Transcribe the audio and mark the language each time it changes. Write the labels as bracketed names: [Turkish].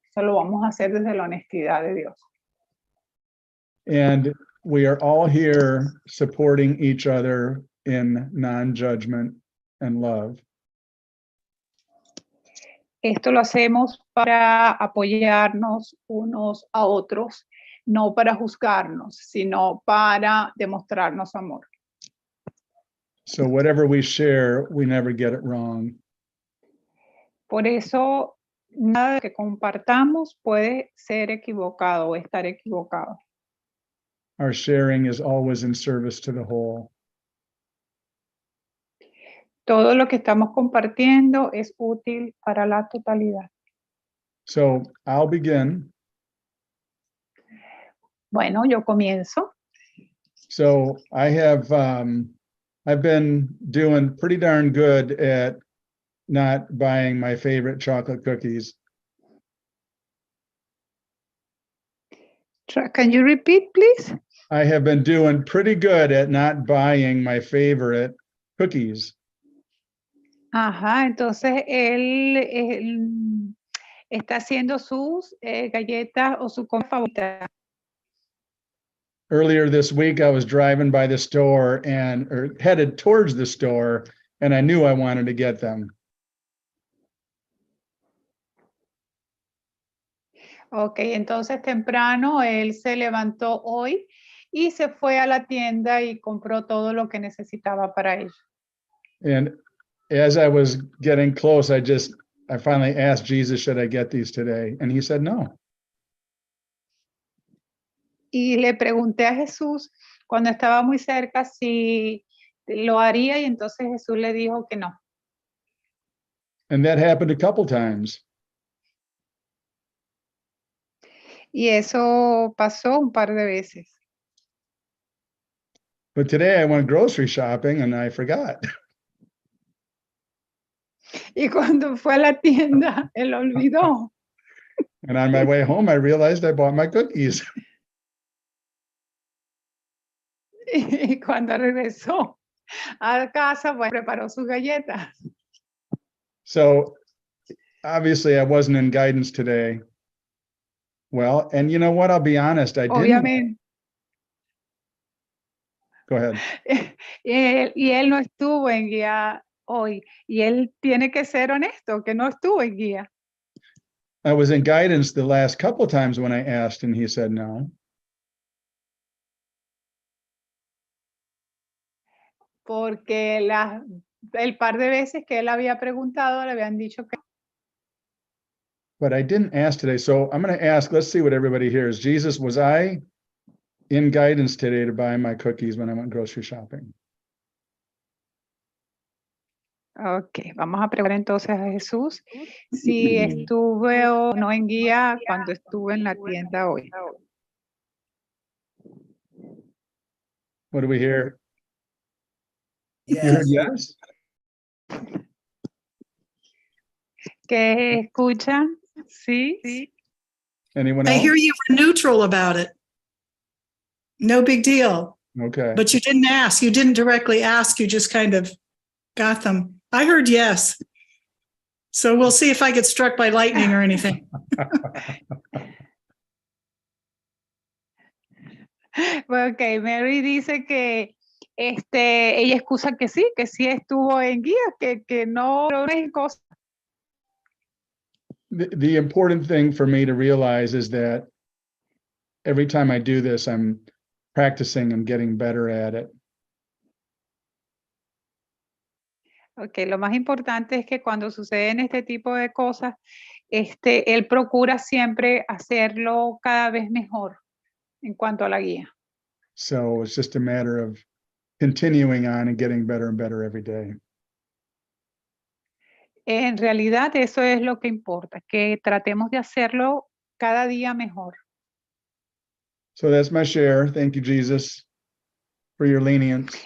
[Spanish] Eso lo vamos a hacer desde la honestidad de Dios. [English] And we are all here supporting each other in non-judgment and love. [Spanish] Esto lo hacemos para apoyarnos unos a otros, no para juzgarnos, sino para demostrarnos amor. [English] So whatever we share, we never get it wrong. [Spanish] Por eso, nada que compartamos puede ser equivocado o estar equivocado. [English] Our sharing is always in service to the whole. [Spanish] Todo lo que estamos compartiendo es útil para la totalidad. [English] So I'll begin. [Spanish] Bueno, yo comienzo. [English] So I've been doing pretty darn good at not buying my favorite chocolate cookies. Can you repeat, please? I have been doing pretty good at not buying my favorite cookies. [Spanish] Ajá, entonces él está haciendo sus galletas o su comida favorita. [English] Earlier this week, I was driving by the store or headed towards the store, and I knew I wanted to get them. [Spanish] Ok, entonces temprano él se levantó hoy y se fue a la tienda y compró todo lo que necesitaba para ello. [English] And as I was getting close, I finally asked Jesus, should I get these today? And he said, no. [Spanish] Y le pregunté a Jesús cuando estaba muy cerca si lo haría y entonces Jesús le dijo que no. [English] And that happened a couple times. [Spanish] Y eso pasó un par de veces. [English] But today I went grocery shopping and I forgot. [Spanish] Y cuando fue a la tienda, él olvidó. [English] And on my way home, I realized I bought my cookies. [Spanish] Y cuando regresó a casa, pues preparó sus galletas. [English] So obviously I wasn't in guidance today. Well, and you know what? I'll be honest, I didn't. [Spanish] Obviamente. [English] Go ahead. [Spanish] Y él no estuvo en guía hoy. Y él tiene que ser honesto, que no estuvo en guía. [English] I was in guidance the last couple of times when I asked and he said no. [Spanish] Porque el par de veces que él había preguntado, le habían dicho que. [English] But I didn't ask today. So I'm going to ask, let's see what everybody hears. Jesus, was I in guidance today to buy my cookies when I went grocery shopping? [Spanish] Ok, vamos a preguntar entonces a Jesús si estuve o no en guía cuando estuve en la tienda hoy. [English] What do we hear? You Yes. heard yes? [Spanish] ¿Qué escuchan? Sí. [English] Anyone I else? hear you were neutral about it. No big deal. Okay. But you didn't ask. You didn't directly ask. You just kind of got them. I heard yes. So we'll see if I get struck by lightning or anything. [Spanish] Ok, Mary dice que ella excusa que sí estuvo en guía, que no es cosa. [English] The important thing for me to realize is that every time I do this, I'm practicing, I'm getting better at it. [Spanish] Ok, lo más importante es que cuando suceden este tipo de cosas, él procura siempre hacerlo cada vez mejor en cuanto a la guía. [English] So it's just a matter of continuing on and getting better and better every day. [Spanish] En realidad eso es lo que importa, que tratemos de hacerlo cada día mejor. [English] So that's my share. Thank you, Jesus, for your lenience.